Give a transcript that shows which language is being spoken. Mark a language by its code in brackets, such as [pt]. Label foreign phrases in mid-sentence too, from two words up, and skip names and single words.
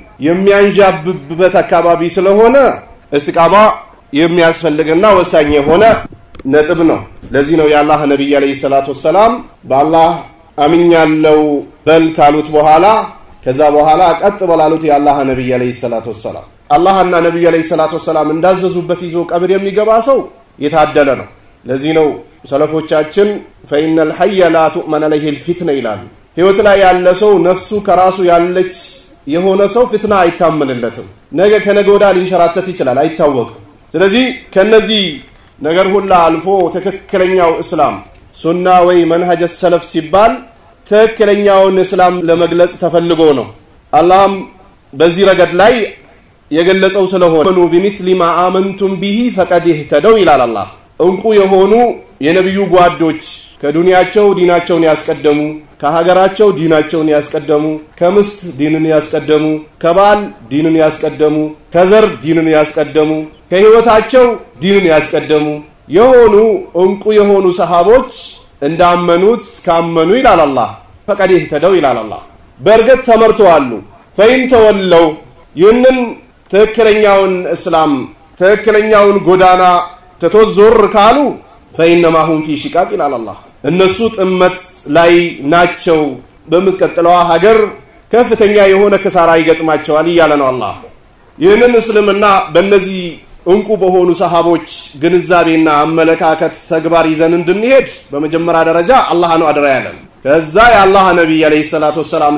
[am] የሚያንዣብብበት አካባቢ ስለሆነ እስቲቃማ የሚያስፈልግና ወሳኝ የሆነ ነጥብ ነው። ለዚህ ነው የአላህ ነብይ [ar] عليه الصلاة والسلام [am] በአላህ አምኛለሁ በል ካሉት በኋላ ከዛ በኋላ ቀጥ በላሉት የአላህ ነብይ [ar] عليه الصلاة والسلام [am] አላህና ነብዩ [ar] عليه الصلاة والسلام [am] እንዳዘዙበት ይዞ ቀብር የሚገባ ሰው የታደለ ነው። ለዚህ ነው ሰለፎቻችን [ar] فإن الحي لا تؤمن عليه الفتنة [am] ይላሉ። ህይወት ላይ ያለ ሰው ነፍሱ ከራሱ ያለች የሆነ ሰው ፍትና አይታመንለትም። ነገ ከነገ ወዲያ ሊንሸራተት ይችላል፣ አይታወቅም። ስለዚህ ከነዚህ ነገር ሁሉ አልፎ ትክክለኛው እስላም ሱና ወይ [ar] منهج سلف [am] ሲባል ትክክለኛውን እስላም ለመግለጽ ተፈልጎ ነው። አላህም በዚህ ረገድ ላይ የገለጸው ስለሆነ ነው [ar] بمثل ما آمنتم به فقد اهتدوا [am] ይላል አላህ። እንቁ የሆኑ የነብዩ ጓዶች ከዱንያቸው ዲናቸውን ያስቀደሙ፣ ከሀገራቸው ዲናቸውን ያስቀደሙ፣ ከምስት ዲንን ያስቀደሙ፣ ከባል ዲንን ያስቀደሙ፣ ከዘር ዲንን ያስቀደሙ፣ ከህይወታቸው ዲንን ያስቀደሙ የሆኑ እንቁ የሆኑ ሰሃቦች እንዳመኑት ካመኑ ይላል አላህ [ar] فقد اهتدوا [am] ይላል አላህ። በርግጥ ተመርተዋል። [ar] فإن تولوا [am] ይህንን ትክክለኛውን እስላም ትክክለኛውን ጎዳና ተተዞር ካሉ [ar] فإنما هم في شقاق [am] ይላል አላህ። እነሱ ጥመት ላይ ናቸው፣ በመጥቀጥለው ሀገር ከፍተኛ የሆነ ክሳራ ይገጥማቸዋል ይያለ ነው አላህ። ይህንን እስልምና በእነዚህ እንቁ በሆኑ ሰሃቦች ግንዛቤና አመለካከት ተግባር ይዘን እንድንሄድ በመጀመሪያ ደረጃ አላህ ነው አደራ ያለን። ከዛ የአላህ ነብይ [ar] عليه الصلاة والسلام